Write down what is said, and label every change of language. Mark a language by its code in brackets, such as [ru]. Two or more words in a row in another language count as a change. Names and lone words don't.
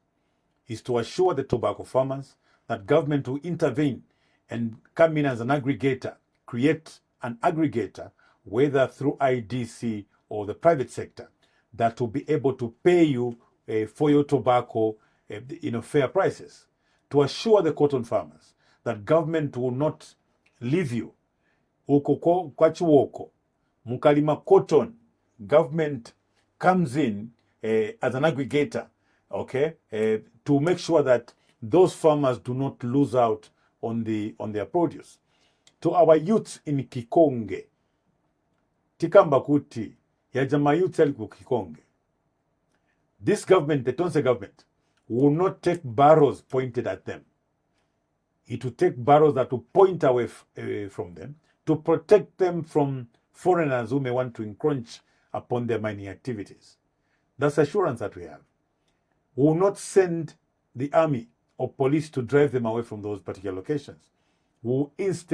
[en] Is to assure the tobacco farmers that government will intervene and come in as an aggregator, create an aggregator, whether through IDC or the private sector, that will be able to pay you for your tobacco fair prices. To assure the cotton farmers that government will not leave you [ny] uko kwa Chiwoko, mukalima [en] cotton, government comes in as an aggregator, okay, to make sure that those farmers do not lose out on their produce. To our youths in Kikonge, [ny] tikamba kuti ya jamaa youths ali ku Kikonge, [en] this government, the Tonse government, will not take barrows pointed at them. It will take barrows that will point away from them to protect them from foreigners who may want to encroach upon their mining activities. That's assurance that we have. We will not send the army or police to drive them away from those particular locations.